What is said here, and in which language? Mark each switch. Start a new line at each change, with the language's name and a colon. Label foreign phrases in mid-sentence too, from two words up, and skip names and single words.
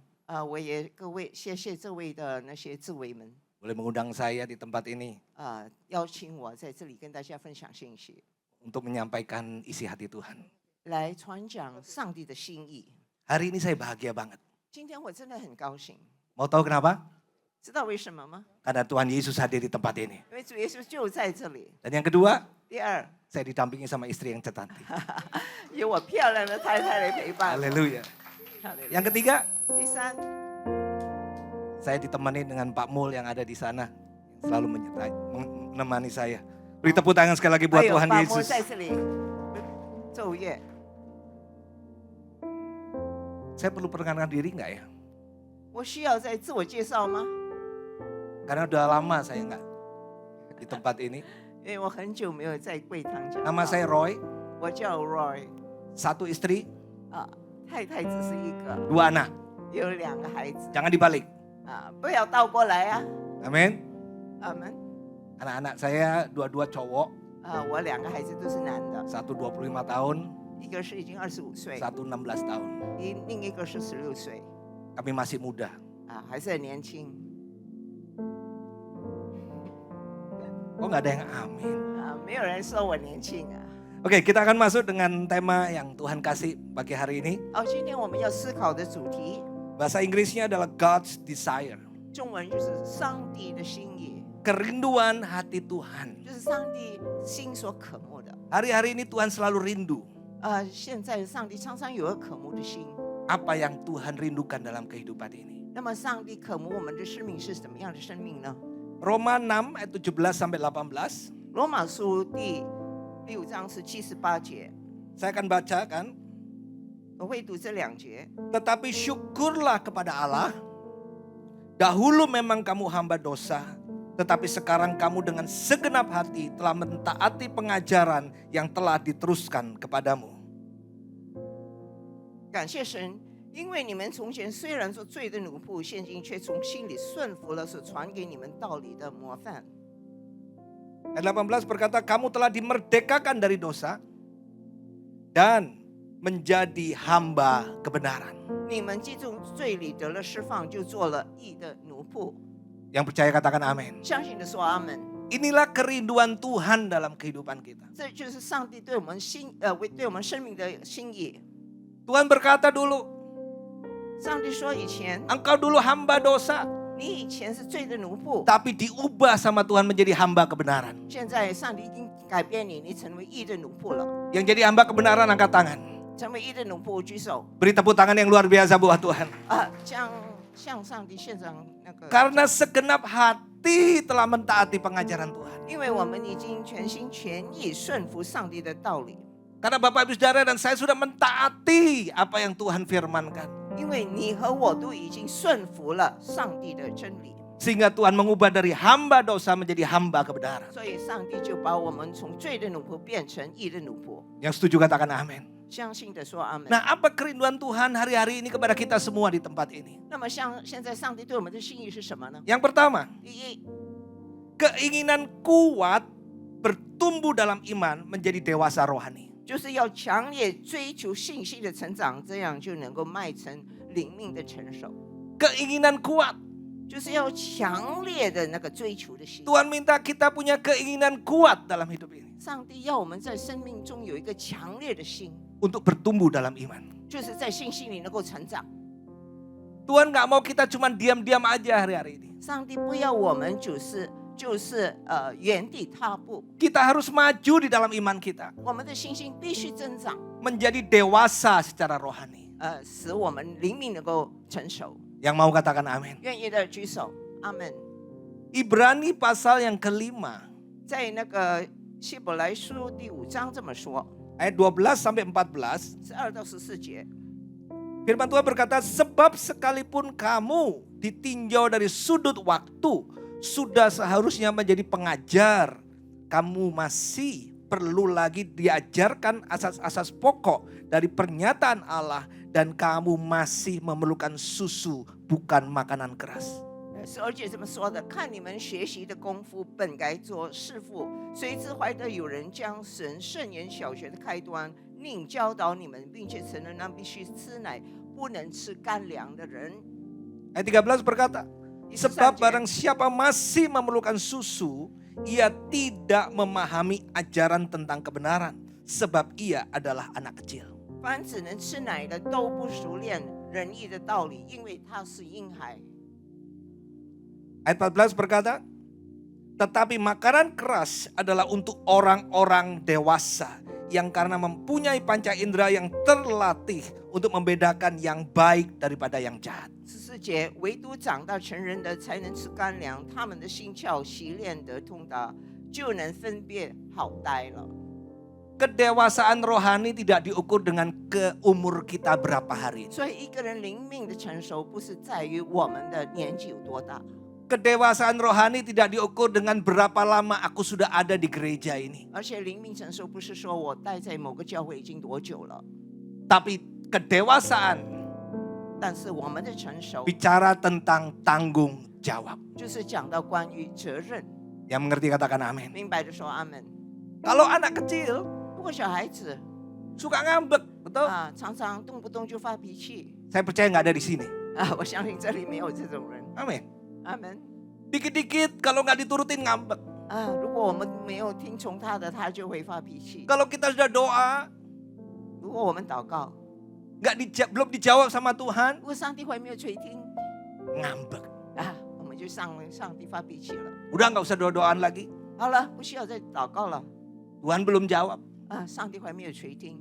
Chinese: 我也谢谢这位的那些志伟们，
Indonesian: Boleh mengundang saya di tempat ini
Chinese: 邀请我在这里跟大家分享信息，
Indonesian: untuk menyampaikan isi hati Tuhan.
Chinese: 来传讲上帝的心意。
Indonesian: Hari ini saya bahagia banget.
Chinese: 今天我真的很高兴，
Indonesian: Mau tahu kenapa?
Chinese: 知道为什么吗？
Indonesian: Karena Tuhan Yesus hadir di tempat ini.
Chinese: 因为主耶稣就在这里。
Indonesian: Dan yang kedua,
Chinese: 第二，
Indonesian: saya didampingi sama istri yang cantik.
Chinese: 有我漂亮的太太来陪伴。
Indonesian: Haleluya.
Chinese: 哈利路亚
Indonesian: Yang ketiga,
Chinese: 第三，
Indonesian: saya ditemani dengan Pak Mul yang ada di sana. Yang selalu menemani saya. Beri tepuk tangan sekali lagi buat
Chinese: 还有
Indonesian: Tuhan
Chinese: 巴莫
Indonesian: Yesus.
Chinese: 在这里奏乐。
Indonesian: Saya perlu perkenalkan diri nggak ya?
Chinese: 我需要再自我介绍吗？
Indonesian: Karena udah lama saya nggak di tempat ini.
Chinese: 因为我很久没有在贵堂讲道。
Indonesian: Nama saya Roy,
Chinese: 我叫 Roy，
Indonesian: 1 istri,
Chinese: 太太只是一个，
Indonesian: 2 anak.
Chinese: 有2个孩子
Indonesian: Jangan dibalik.
Chinese: 不要倒过来啊。
Indonesian: Amin.
Chinese: 阿门。
Indonesian: Anak-anak saya dua-dua cowok,
Chinese: 我2个孩子都是男的，
Indonesian: 1 25 tahun,
Chinese: 一个是已经25岁，
Indonesian: 1 16 tahun.
Chinese: 另一个是16岁，
Indonesian: Kami masih muda.
Chinese: 还是很年轻。
Indonesian: Kok nggak ada yang amin?
Chinese: 没有人说我年轻啊。
Indonesian: Oke, kita akan masuk dengan tema yang Tuhan kasih pagi hari ini.
Chinese: 今天我们要思考的主题，
Indonesian: Bahasa Inggrisnya adalah
English: God's desire.
Chinese: 中文就是上帝的心意，
Indonesian: Kerinduan hati Tuhan.
Chinese: 就是上帝心所渴慕的。
Indonesian: Hari-hari ini Tuhan selalu rindu.
Chinese: 现在上帝常常有个渴慕的心。
Indonesian: Apa yang Tuhan rindukan dalam kehidupan ini.
Chinese: 那么上帝渴慕我们的生命是什么样的生命呢？
Indonesian: Roma 6 ayat 17 sampai 18.
Chinese: 罗马书第6章是78节，
Indonesian: Saya akan bacakan.
Chinese: 我会读这2节。
Indonesian: Tetapi syukurlah kepada Allah. Dahulu memang kamu hamba dosa, tetapi sekarang kamu dengan segenap hati telah mentaati pengajaran yang telah diteruskan kepadamu.
Chinese: 感谢神，因为你们从前虽然做罪的奴仆，现今却从心里顺服了所传给你们道理的模范。
Indonesian: Ayat 18 berkata, kamu telah dimerdekakan dari dosa dan menjadi hamba kebenaran.
Chinese: 你们既从罪里得了释放，就做了义的奴仆。
Indonesian: Yang percaya katakan amin.
Chinese: 相信的说阿门。
Indonesian: Inilah kerinduan Tuhan dalam kehidupan kita.
Chinese: 这就是上帝对我们对我们生命的心意。
Indonesian: Tuhan berkata dulu,
Chinese: 上帝说以前
Indonesian: engkau dulu hamba dosa,
Chinese: 你以前是罪的奴仆，
Indonesian: tapi diubah sama Tuhan menjadi hamba kebenaran.
Chinese: 现在上帝已经改变你，你成为义的奴仆了。
Indonesian: Yang jadi hamba kebenaran angkat tangan.
Chinese: 成为义的奴仆举手
Indonesian: Beri tepuk tangan yang luar biasa buat Tuhan.
Chinese: 向上帝献上那个。
Indonesian: Karena segenap hati telah mentaati pengajaran Tuhan.
Chinese: 因为我们已经全心全意顺服上帝的道理。
Indonesian: Karena Bapak Ibu Saudara dan saya sudah mentaati apa yang Tuhan firmankan.
Chinese: 因为你和我都已经顺服了上帝的真理，
Indonesian: Sehingga Tuhan mengubah dari hamba dosa menjadi hamba kebenaran.
Chinese: 所以上帝就把我们从罪的奴仆变成义的奴仆。
Indonesian: Yang setuju katakan amin.
Chinese: 相信的说阿门。
Indonesian: Nah, apa kerinduan Tuhan hari-hari ini kepada kita semua di tempat ini?
Chinese: 那么像现在上帝对我们的心意是什么呢？
Indonesian: Yang pertama,
Chinese: 第一，
Indonesian: keinginan kuat bertumbuh dalam iman menjadi dewasa rohani.
Chinese: 就是要强烈追求信心的成长，这样就能够迈成灵命的成熟。
Indonesian: Keinginan kuat.
Chinese: 就是要强烈的那个追求的心。
Indonesian: Tuhan minta kita punya keinginan kuat dalam hidup ini.
Chinese: 上帝要我们在生命中有一个强烈的心，
Indonesian: Untuk bertumbuh dalam iman.
Chinese: 就是在信心里能够成长。
Indonesian: Tuhan gak mau kita cuma diam-diam aja hari-hari ini.
Chinese: 上帝不要我们原地踏步，
Indonesian: Kita harus maju di dalam iman kita.
Chinese: 我们的信心必须增长，
Indonesian: Menjadi dewasa secara rohani.
Chinese: 使我们灵命能够成熟。
Indonesian: Yang mau katakan amin.
Chinese: 愿意的举手，阿门。
Indonesian: Ibrani pasal yang kelima.
Chinese: 在那个希伯来书第5章这么说，
Indonesian: Ayat 12 sampai 14.
Chinese: 12 到14节。
Indonesian: Firman Tuhan berkata, sebab sekalipun kamu ditinjau dari sudut waktu, sudah seharusnya menjadi pengajar. Kamu masih perlu lagi diajarkan asas-asas pokok dari pernyataan Allah. Dan kamu masih memerlukan susu, bukan makanan keras.
Chinese: 12 节这么说的：看你们学习的功夫，本该做师傅，谁知怀得有人将神圣言小学的开端，另教导你们，并且承认那必须吃奶，不能吃干粮的人。
Indonesian: Ayat 13 berkata, sebab barang siapa masih memerlukan susu, ia tidak memahami ajaran tentang kebenaran, sebab ia adalah anak kecil.
Chinese: 凡只能吃奶的，都不熟练仁义的道理，因为他是婴孩。
Indonesian: Ayat 14 berkata, tetapi makanan keras adalah untuk orang-orang dewasa yang karena mempunyai panca indera yang terlatih untuk membedakan yang baik daripada yang jahat.
Chinese: 14 节，唯独长大成人的才能吃干粮，他们的心窍习练得通达，就能分辨好歹了。
Indonesian: Kedewasaan rohani tidak diukur dengan umur kita berapa hari.
Chinese: 所以一个人灵命的成熟，不是在于我们的年纪有多大。
Indonesian: Kedewasaan rohani tidak diukur dengan berapa lama aku sudah ada di gereja ini.
Chinese: 而且灵命成熟不是说我待在某个教会已经多久了，
Indonesian: Tapi kedewasaan
Chinese: 但是我们的成熟
Indonesian: bicara tentang tanggung jawab.
Chinese: 就是讲到关于责任。
Indonesian: Yang mengerti katakan amin.
Chinese: 明白的说阿门。
Indonesian: Kalau anak kecil
Chinese: 如果小孩子
Indonesian: suka ngambek, betul?
Chinese: 常常动不动就发脾气
Indonesian: Saya percaya nggak ada di sini.
Chinese: 我相信这里没有这种人。
Indonesian: Amin.
Chinese: 阿门。
Indonesian: Dikit-dikit kalau nggak diturutin ngambek.
Chinese: 如果我们没有听从他的，他就会发脾气。
Indonesian: Kalau kita sudah doa
Chinese: 如果我们祷告，
Indonesian: belum dijawab sama Tuhan,
Chinese: 如果上帝还没有垂听，
Indonesian: ngambek.
Chinese: 我们就上帝发脾气了。
Indonesian: Udah nggak usah doa-doaan lagi.
Chinese: 好了，不需要再祷告了。
Indonesian: Tuhan belum jawab.
Chinese: 上帝还没有垂听，